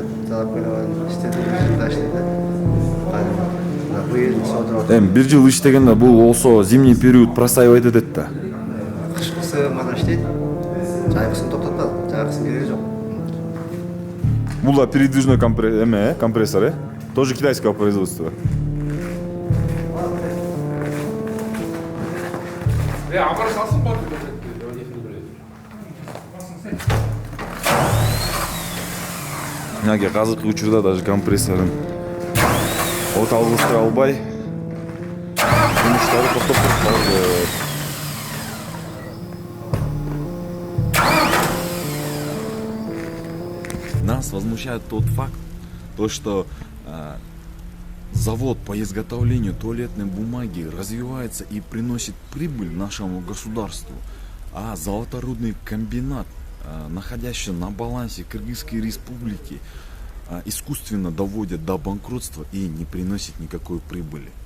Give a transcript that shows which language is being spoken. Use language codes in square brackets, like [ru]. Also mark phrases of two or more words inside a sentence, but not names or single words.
[ky] Жалап келип иштеди. Быйыл содро. Бир жыл иштегенде бул болсо [ru] зимний период простаивать [ky] этет да. Кышкысы мана иштейт. Жайкысын токтотпады. Жайкысын кереги жок. Бул да [ru] передвижной компрессор, тоже китайского производства. [ky] Яки азыркы учурда даже компрессорун от алгыстыра албай жумуштары токтоп калды. [ru] Нас возмущает тот факт, что завод по изготовлению туалетной бумаги развивается и приносит прибыль нашему государству, а золоторудный комбинат, находящийся на балансе Кыргызской республики, искусственно доводят до банкротства и не приносит никакой прибыли.